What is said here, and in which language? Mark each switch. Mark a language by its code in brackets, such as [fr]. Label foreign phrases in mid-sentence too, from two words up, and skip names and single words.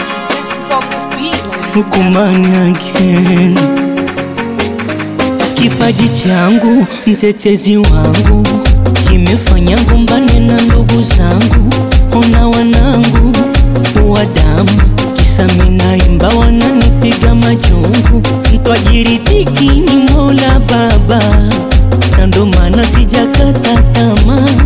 [en] This is on this beat, ladies and gentlemen. Hukumani again. [sw] Kipaji changu, mtetezi wangu, kimefanya gombane na ndugu zangu. Ona wanangu wa damu, kisa mimi naimba wananipiga majungu. Mtwajiri tiki ni Mola Baba, na ndo maana sijakata tamaa.